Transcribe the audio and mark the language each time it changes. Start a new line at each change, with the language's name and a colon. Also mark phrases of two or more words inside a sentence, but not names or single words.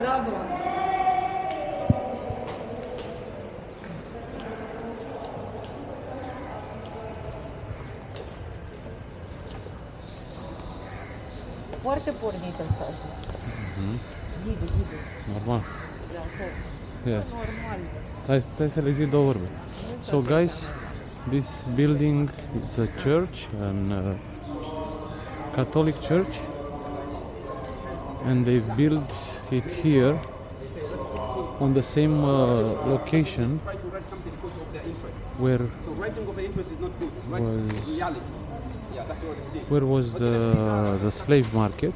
Romanian: Bravo. Foarte pornit ăsta. Ghidul.
English: Normal. Yes.
Romanian: Normal. Stai să le zic două vorbe.
English: So guys, this building, it's a church, an Catholic church, and they built it here on the same location where was the slave market.